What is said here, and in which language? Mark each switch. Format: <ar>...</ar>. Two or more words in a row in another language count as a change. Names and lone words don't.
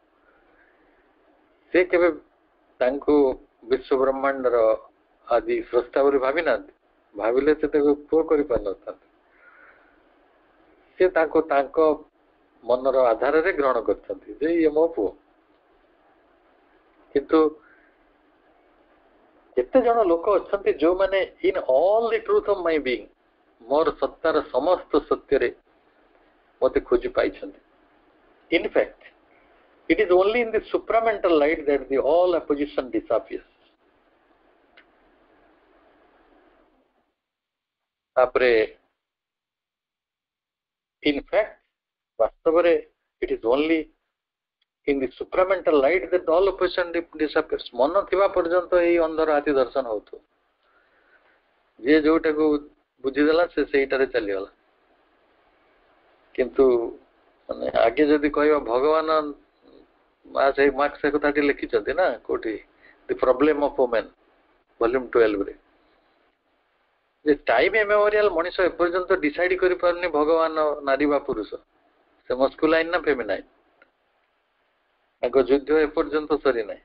<or>ସେ କେବେ ତାଙ୍କୁ ବିଶ୍ୱ ବ୍ରହ୍ମାଣ୍ଡର ଆଦି ସ୍ରଷ୍ଟା ବୋଲି ଭାବି ନାହାନ୍ତି। ଭାବିଲେ ସେ ତାକୁ ପୁଅ କରିପାରିନଥାନ୍ତି। ସେ ତାଙ୍କୁ ତାଙ୍କ ମନର ଆଧାରରେ ଗ୍ରହଣ କରିଛନ୍ତି ଯେ ଇଏ ମୋ ପୁଅ। କିନ୍ତୁ କେତେ ଜଣ ଲୋକ ଅଛନ୍ତି ଯୋଉମାନେ</or> <en>in all the truth of my being</en> <or>ମୋର ସତ୍ତାର ସମସ୍ତ ସତ୍ୟରେ ମୋତେ ଖୋଜି ପାଇଛନ୍ତି।</or> <en>In fact, it is only in the supramental light that the all opposition disappears. ତାପରେ in fact ବାସ୍ତବରେ it is only in the supramental light that all opposition disappears.</en> <or>ମନ ଥିବା ପର୍ଯ୍ୟନ୍ତ ଏଇ ଅନ୍ଧର ହାତୀ ଦର୍ଶନ ହଉଥିବ, ଯିଏ ଯୋଉଟାକୁ ବୁଝିଦେଲା ସେ ସେଇଟାରେ ଚାଲିଗଲା। କିନ୍ତୁ ମାନେ ଆଗେ ଯଦି କହିବା ଭଗବାନ ମାର୍କ୍ସ ସେ କଥାଟି ଲେଖିଛନ୍ତି ନା କୋଉଠି ଦି ପ୍ରୋବ୍ଲେମ ଅଫ ଓମେନ୍ ଭଲ୍ୟୁମ 12 ରେ, ଯେ</or> <en>time immemorial</en> <or>ମଣିଷ ଏପର୍ଯ୍ୟନ୍ତ ଡିସାଇଡ କରିପାରୁନି ଭଗବାନ ନାରୀ ବା ପୁରୁଷ, ସେ ମସ୍କୁଲାଇନ ନା ଫେମିନାଇନ, ତାଙ୍କ ଯୁଦ୍ଧ ଏପର୍ଯ୍ୟନ୍ତ ସରିନାହିଁ।</or>